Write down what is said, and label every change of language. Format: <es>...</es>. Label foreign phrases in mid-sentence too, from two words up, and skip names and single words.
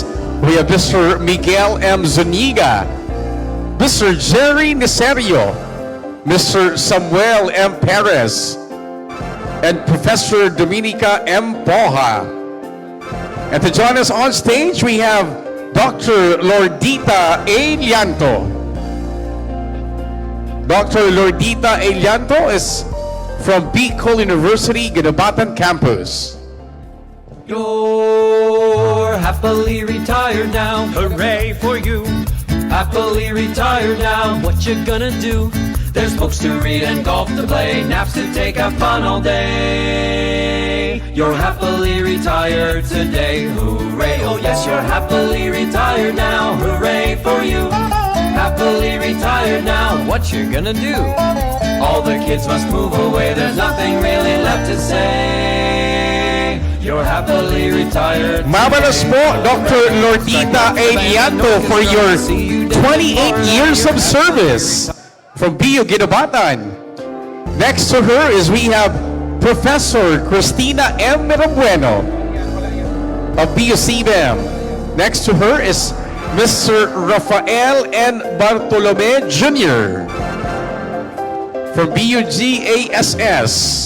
<en>We have Mr. Miguel M. Zuniga, Mr. Jerry Niserio, Mr. Samuel M. Perez, and Professor Dominica M. Poha. And to join us on stage, we have Dr. Lordita A. Llanto. Dr. Lordita A. Llanto is from Bicol University, Ginobatan Campus. You're happily retired now. Hooray for you. Happily retired now. What you gonna do? There's books to read and golf to play, naps to take, have fun all day. You're happily retired today. Hooray. Oh yes, you're happily retired now. Hooray for you. Happily retired now. What you gonna do? All the kids must move away. There's nothing really left to say. You're happily retired.</en> <bik>Mabalas po, Dr. Lordita A.</bik> <en>Llanto, for your 28 years of service from BU Ginobatan. Next to her is we have Professor Cristina M. Mirabueno of BU CBEM. Next to her is Mr. Rafael N. Bartolome Jr. from BUGASS.</en>